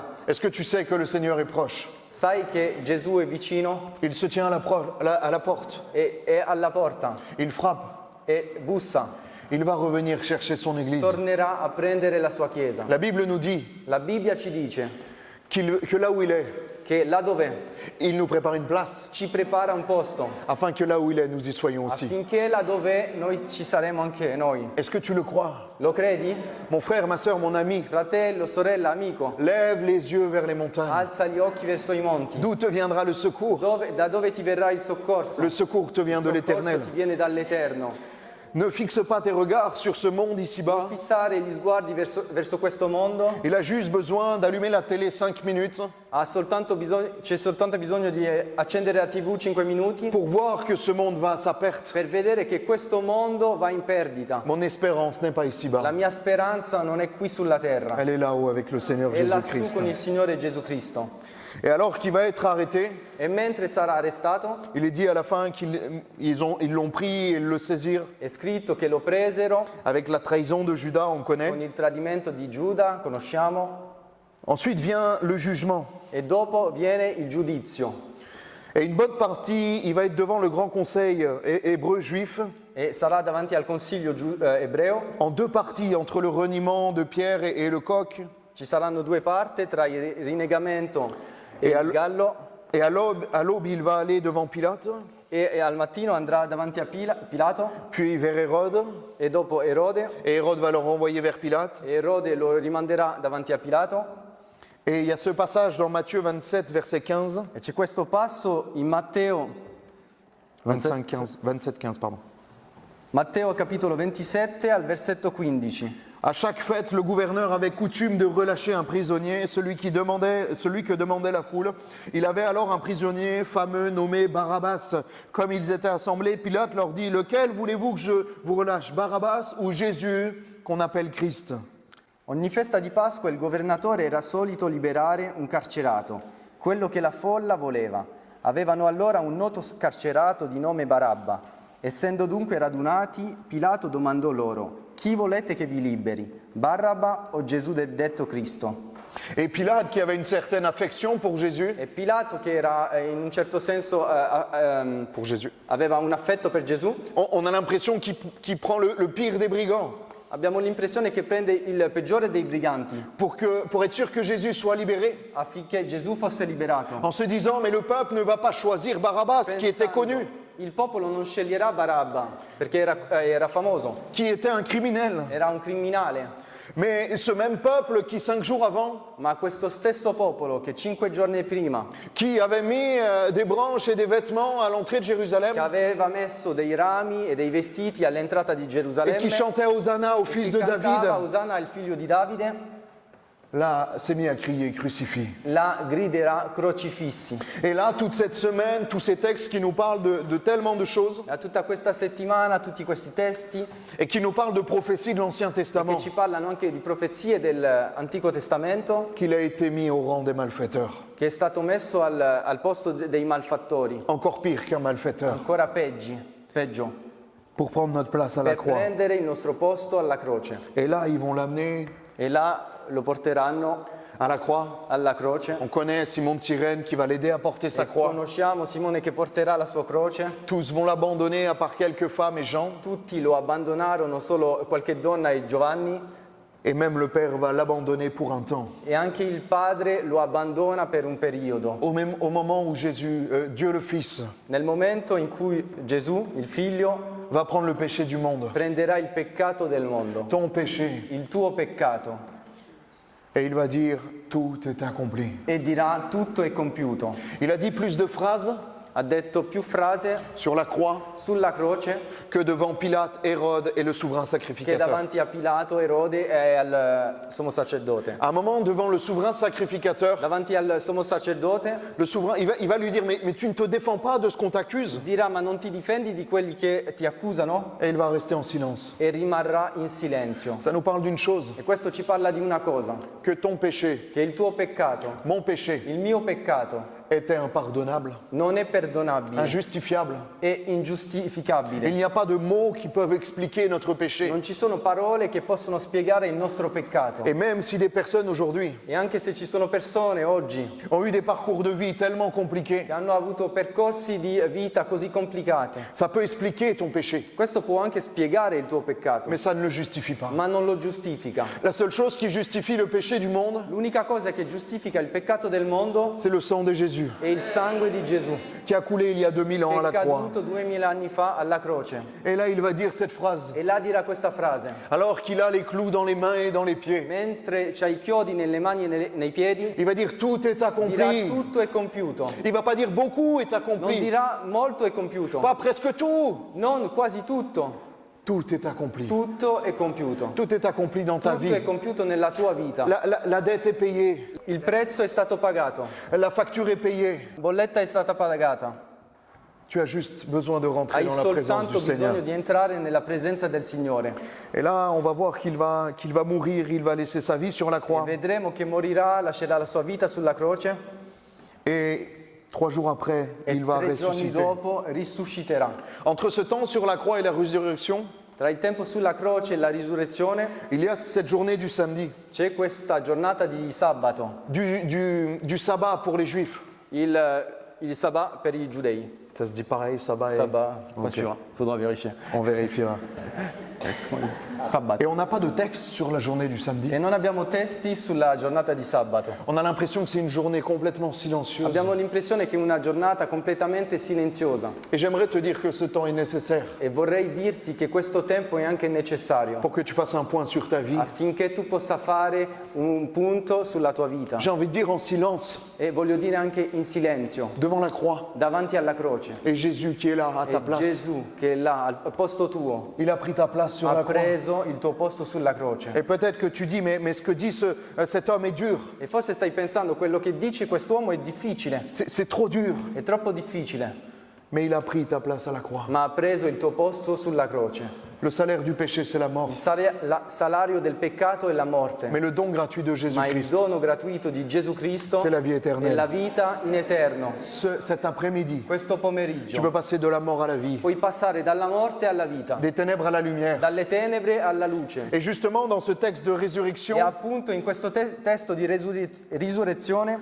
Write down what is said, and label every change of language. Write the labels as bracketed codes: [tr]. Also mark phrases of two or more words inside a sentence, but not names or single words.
[fr] Est-ce que tu sais que le Seigneur est proche? [it] Sai che Gesù è vicino [fr] Il se tient à la porte. [it] e è alla porta [fr] Il frappe. [it] e bussa, [fr] Il va revenir chercher son Église. [it] tornerà a prendere la sua chiesa. [fr] La Bible nous dit [it] La Bibbia ci dice [fr] que là où il est, [it] che là dov'è [fr] il nous prépare une place, [it] ci prepara un posto, [fr] afin que là où il est, nous y soyons aussi. [it] affinché là dove noi ci saremo anche noi. [fr] Est-ce que tu le crois? [it] Lo credi? [fr] Mon frère, ma soeur, mon ami, [it] Fratello, sorella, amico, [fr] lève les yeux vers les montagnes. [it] alza gli occhi verso i monti. [fr] D'où te viendra le secours? [it] Da dove ti verrà il soccorso? [fr] Le secours te vient [it] Il [fr] de [it] soccorso [fr] l'Éternel. [it] ti viene dall'Eterno. [fr] Ne fixe pas tes regards sur ce monde ici-bas. [it] Fissare gli sguardi verso questo mondo, [fr] Il a juste besoin d'allumer la télé 5 minutes [it] c'è soltanto bisogno di accendere la TV 5 minuti [fr] pour voir que ce monde va à sa perte. [it] per vedere che questo mondo va in perdita. [fr] Mon espérance n'est pas [it] La [fr] ici-bas. [it] mia speranza non è qui sulla terra, [fr] Elle est là-haut avec le Seigneur [it] è lassù [fr] Jésus-Christ. [it] con il Signore Gesù Cristo. [fr] Et alors qu'il va être arrêté, [it] E mentre sarà arrestato, [fr] il est dit à la fin qu'ils l'ont pris et le saisirent [it] è scritto che lo presero [fr] avec la trahison de Judas, on [it] con [fr] connaît. [it] il tradimento di Giuda, conosciamo, [fr] Ensuite vient le jugement. [it] e dopo viene il giudizio. [fr] Et une bonne partie, il va être devant le grand conseil hébreu juif, [it] E sarà davanti al consiglio ebreo. [fr] en deux parties, entre le reniement de Pierre et le coq. [it] Ci saranno due parti tra il rinegamento e E il gallo, [fr] Et à l'aube, il va aller devant Pilate, [it] e al mattino andrà davanti a Pilato, [fr] puis vers Hérode, [it] e dopo Erode, [fr] et Hérode va le renvoyer vers Pilate. [it] e Erode lo rimanderà davanti a Pilato. [fr] Et il y a ce passage dans Matthieu 27, verset 15, [it] E c'è questo passo in Matteo [fr] 27, 15, pardon. [it] Matteo capitolo 27 al versetto 15. [fr] À chaque fête, le gouverneur avait coutume de relâcher un prisonnier, celui que demandait la foule. Il avait alors un prisonnier fameux nommé Barabbas. Comme ils étaient assemblés, Pilate leur dit: lequel voulez-vous que je vous relâche, Barabbas ou Jésus, qu'on appelle Christ? [it] Ogni festa di Pasqua il governatore era solito liberare un carcerato, quello che la folla voleva. Avevano allora un noto carcerato di nome Barabba. Essendo dunque radunati, Pilato domandò loro: chi volete che vi liberi, Barabba o Gesù detto Cristo? [fr] Et Pilate, qui avait une certaine affection pour Jésus, [it] E Pilato, che era in un certo senso [fr] pour Jésus, [it] aveva un affetto per Gesù, [fr] on a l'impression qu'il prend le pire des brigands [it] abbiamo l'impressione che prende il peggiore dei briganti [fr] pour être sûr que Jésus soit libéré, [it] affinché Gesù fosse liberato. [fr] en se disant: mais le peuple ne va pas choisir Barabbas, qui était connu. [it] il popolo non sceglierà Barabba perché era famoso, [fr] qui était un criminel. [it] era un criminale. [fr] Mais ce même peuple qui 5 jours avant, [it] Ma questo stesso popolo che 5 giorni prima, [fr] qui avait mis des branches et des vêtements à l'entrée de [it] che [fr] Jérusalem [it] aveva messo dei rami e dei vestiti all'entrata di [fr] et [it] Gerusalemme, [fr] qui chantait Hosanna au [it] e [fr] fils [it] chi [fr] de [it] cantava [fr] David, [it] Osanna il figlio di Davide, [fr] là s'est mis à crier crucifie. [it] la griderà crocifissi. [fr] Et là, toute cette semaine, tous ces textes qui nous parlent de tellement de choses [it] Da tutta questa settimana tutti questi testi [fr] et qui nous parlent de prophéties de l'Ancien [it] che [fr] Testament, [it] ci parlano anche di profezie dell'Antico Testamento, [fr] qu'il a été mis au rang des malfaiteurs. [it] che è stato messo al posto dei malfattori, [fr] Encore pire qu'un malfaiteur, [it] ancora peggio, [fr] pour prendre notre place à la [it] per [fr] croix. [it] prendere il nostro posto alla croce. [fr] Et là, ils vont l'amener [it] E là lo porteranno [fr] à la croix. [it] alla croce. [fr] On connaît Simon de Cyrène qui va l'aider à porter sa [it] E [fr] croix. [it] conosciamo Simone che porterà la sua croce. [fr] Tous vont l'abandonner à part quelques femmes et Jean. [it] Tutti lo abbandonarono, solo qualche donna e Giovanni, [fr] Et même le Père va l'abandonner pour un temps. [it] e anche il padre lo abbandona per un periodo. [fr] Au moment où Jésus, Dieu le Fils, [it] Nel momento in cui Gesù, il figlio, [fr] va prendre le péché du monde, [it] prenderà il peccato del mondo, [fr] ton péché, [it] il tuo peccato, [fr] et il va dire tout est accompli. [it] e dirà tutto è compiuto. [fr] Il a dit plus de phrases [it] Ha detto più frasi [fr] sur la croix [it] sulla croce [fr] que devant Pilate, Hérode et le souverain [it] che [fr] sacrificateur. [it] davanti a Pilato, Erode e al sommo sacerdote. [fr] À un moment, devant le souverain sacrificateur, [it] Davanti al sommo sacerdote [fr] le souverain, il va lui dire mais tu ne te défends pas de ce qu'on t'accuse. [it] dirà: ma non ti difendi di quelli che ti accusano? [fr] Et il va rester en silence. [it] E rimarrà in silenzio. [fr] Ça nous parle d'une chose, [it] E questo ci parla di una cosa, [fr] que ton péché, [it] che il tuo peccato, [fr] mon péché, [it] il mio peccato, [fr] était impardonnable, [it] non è perdonabile, [fr] injustifiable. [it] è [fr] Il [it] ingiustificabile. [fr] n'y a pas de mots qui peuvent expliquer notre péché. [it] Non ci sono parole che possono spiegare il nostro peccato. [fr] Et même si des personnes aujourd'hui [it] E anche se ci sono persone oggi [fr] ont eu des parcours de vie tellement compliqués, [it] che hanno avuto percorsi di vita così complicati, [fr] ça peut expliquer ton péché, [it] questo può anche spiegare il tuo peccato, [fr] mais ça ne le justifie pas. [it] ma non lo giustifica. [fr] La seule chose qui justifie le péché du monde, [it] L'unica cosa che giustifica il peccato del mondo [fr] c'est le sang de Jésus, [it] è il sangue di Gesù, [fr] qui a coulé il y a 2000 ans à [it] che [fr] la [it] è [fr] croix. [it] caduto 2000 anni fa alla croce. [fr] Et là, il va dire cette phrase, [it] E là dirà questa frase: [fr] alors qu'il a les clous dans les mains et dans les pieds. [it] mentre c'ha i chiodi nelle mani e nei piedi, [fr] Il va dire tout est [it] dirà [fr] accompli. [it] tutto è compiuto. [fr] Il va pas dire beaucoup est [it] Non [fr] accompli, [it] dirà molto è compiuto, [fr] pas presque tout. [it] non quasi tutto. [fr] Tout est accompli. [it] Tutto è compiuto. [fr] Tout est accompli dans ta [it] Tutto è [fr] vie. [it] compiuto nella tua vita. [fr] La dette est payée, [it] Il prezzo è stato pagato, [fr] la facture est payée. [it] la bolletta è stata pagata. [fr] Tu as juste besoin de rentrer [it] Hai [fr] dans la présence [it] soltanto [fr] du Seigneur. [it] bisogno di entrare nella presenza del Signore. [fr] Et là, on va voir qu'il va mourir, il va laisser sa vie sur la [it] E [fr] croix. [it] vedremo che morirà, lascerà la sua vita sulla croce [fr] Et 3 jours après, [it] e [fr] il va [it] 3 giorni [fr] ressusciter. [it] dopo risusciterà. [fr] Entre ce temps sur la croix et la résurrection, [it] Tra il tempo sulla croce e la risurrezione [fr] il y a cette journée du samedi, [it] c'è questa giornata di sabato, [fr] du sabbat pour les juifs. [it] il sabbat per i giudei. [fr] Ça se dit pareil, sabbat. Sabbat, pas Ok. sûr, faudra vérifier. On vérifiera. Sabbat. Et on n'a pas de texte sur la journée du samedi. [it] E non abbiamo testi sulla giornata di sabato. [fr] On a l'impression que c'est une journée complètement silencieuse. [it] Abbiamo l'impressione che è una giornata completamente silenziosa. [fr] Et j'aimerais te dire que ce temps est nécessaire [it] E vorrei dirti che questo tempo è anche necessario [fr] pour que tu fasses un point sur ta vie. [it] affinché tu possa fare un punto sulla tua vita. [fr] J'ai envie de dire en silence, [it] E voglio dire anche in silenzio, [fr] devant la croix. [it] davanti alla croce. [fr] Et Jésus qui est là à ta [it] E [fr] place. [it] Gesù che è là al posto tuo [fr] Il a pris ta place sur [it] ha [fr] la croix. [it] preso il tuo posto sulla croce. [fr] Et peut-être que tu dis, mais ce que dit cet homme est dur. [it] E forse stai pensando, quello che dice quest'uomo è difficile, [fr] C'est trop dur. [it] è troppo difficile, [fr] Mais il a pris ta place à la croix. [it] ma ha preso il tuo posto sulla croce. [fr] Le salaire du péché, c'est la mort. [it] Il salario del peccato è la morte, [fr] Mais le don gratuit de [it] ma il [fr] Jésus-Christ, [it] dono gratuito di Gesù Cristo [fr] c'est la vie [it] è [fr] éternelle. [it] la vita in eterno. [fr] Cet après-midi, [it] Questo [fr] tu [it] pomeriggio [fr] peux passer de la mort à la vie, [it] puoi passare dalla morte alla vita, [fr] des ténèbres à la lumière. [it] dalle tenebre alla luce. [fr] Et justement, dans ce texte de [it] E [fr] résurrection, [it] appunto in questo testo di risurrezione,